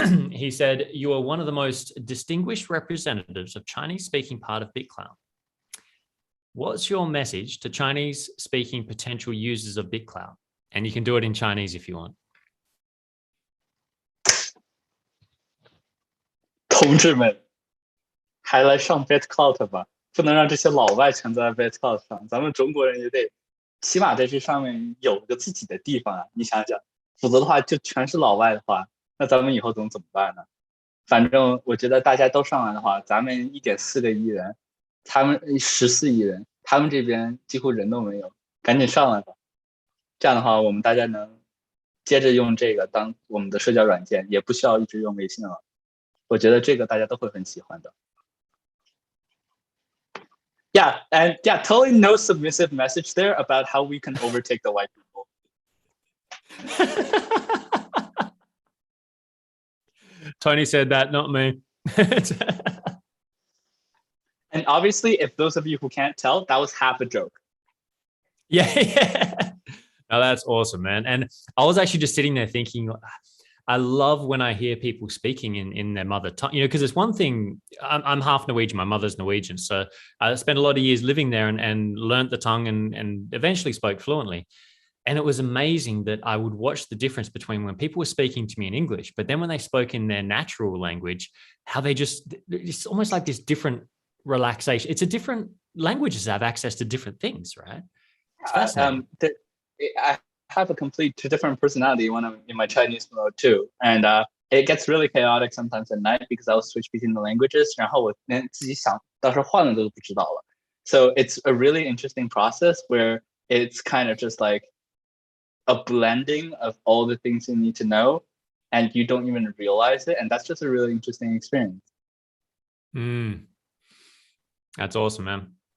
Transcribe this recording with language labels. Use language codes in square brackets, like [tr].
[en] He said, you are one of the most distinguished representatives of Chinese-speaking part of BitClout. What's your message to Chinese-speaking potential users of BitClout? And you can do it in Chinese if you want. [zh] 同志们，还来上 BitClout 吧，不能让这些老外全在 BitClout 上，咱们中国人也得起码在这上面有个自己的地方啊！你想想，否则的话就全是老外的话，那咱们以后怎么办呢？反正我觉得大家都上来的话，咱们1.4个亿人，他们14亿人，他们这边几乎人都没有，赶紧上来吧！这样的话，我们大家能接着用这个当我们的社交软件，也不需要一直用微信了。我觉得这个大家都会很喜欢的。 [en] Yeah, and yeah, totally no submissive message there about how we can overtake the white people. Tony said that, not me. And obviously, if those of you who can't tell, that was half a joke. Yeah. No, that's awesome, man. And I was actually just sitting there thinking, I love when I hear people speaking in their mother tongue, you know, because it's one thing, I'm half Norwegian, my mother's Norwegian. So I spent a lot of years living there and learned the tongue and eventually spoke fluently. And it was amazing that I would watch the difference between when people were speaking to me in English, but then when they spoke in their natural language, how it's almost like this different relaxation. It's a different languages have access to different things, right? It's fascinating. I have a complete different personality when I'm in my Chinese mode too. And it gets really chaotic sometimes at night because I'll switch between the languages. [zh] 然后我连自己想到时候换了都不知道了. [en] So it's a really interesting process where it's kind of just like a blending of all the things you need to know and you don't even realize it. And that's just a really interesting experience. That's awesome, man.